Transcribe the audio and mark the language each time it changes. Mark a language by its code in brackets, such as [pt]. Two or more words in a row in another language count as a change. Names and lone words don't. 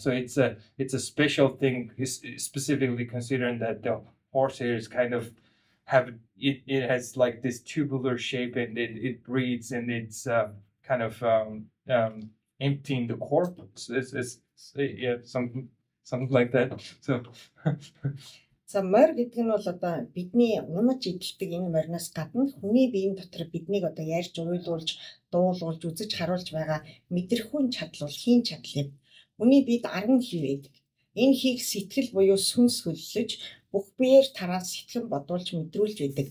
[en] So it's a special thing, specifically considering that the horsehair is kind of it has like this tubular shape, and it breathes, and it's kind of emptying the corpus. It's something like that. So [mn] За морь гэдэг нь бол одоо бидний унаж идэлдэг энэ мориноос гадна хүний биеийн дотор биднийг одоо ярьж уйлуулж, дуулуулж, үзэж харуулж байгаа мэдрэхүйн чадал бол хийн чадал юм. Хүний биед 10 хий байдаг. Энэ хийг сэтгэл буюу сүнс хөллөж, бүх биеэр тараас сэтгэн бодуулж мэдрүүлж байдаг.